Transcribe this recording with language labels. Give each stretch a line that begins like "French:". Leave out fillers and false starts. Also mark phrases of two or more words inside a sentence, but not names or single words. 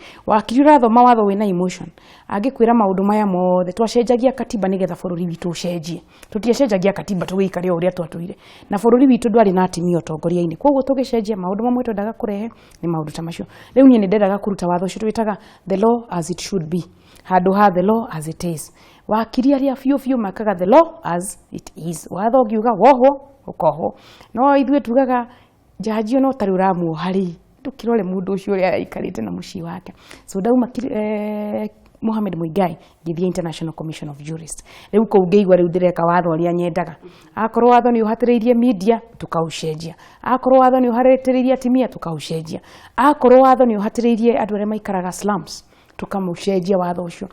Kikuyu: Wakiri ũrathoma watho wĩna emotion angĩkwĩra maũndũ maya mothe twacenjagia katiba nĩgetha bũrũri witũ ũcenjie. Tũtiacenjagia katiba tũgĩikare ũrĩa twatũire, na bũrũri witũ ndwarĩ na atimia ũtongoria-inĩ. Koguo tũgĩcenjia maũndũ mamwe twendaga kũrehe nĩ maũndũ ta macio. Rĩu niĩ nĩ ndendaga kũruta watho ũcio twĩtaga
English: the law as it should be,
Kikuyu: handũ ha
English: the law as it is.
Kikuyu: Wakiri arĩa biũ makaga
English: the law as it is,
Kikuyu: watho ũngiuga wohwo ũkohwo. No ithuĩ tugaga jaji ono tarĩ ũramuoha rĩ, ndũkĩrore mũndũ ũcio ũrĩa aikarĩte na mũciĩ wake. So ndauma Mohammed Muigai ngĩthiĩ International Commission of Jurists. Rĩu kũu ngĩigua rĩu ndĩreka watho ũrĩa nyendaga. Akorwo watho nĩ ũhatĩrĩirie media tũkaũcenjia, akorwo watho nĩ ũhatĩrĩirie atimia tũkaũcenjia, akorwo watho nĩ ũhatĩrĩirie andũ arĩa maikaraga slums tũkamũcenjia watho ũcio.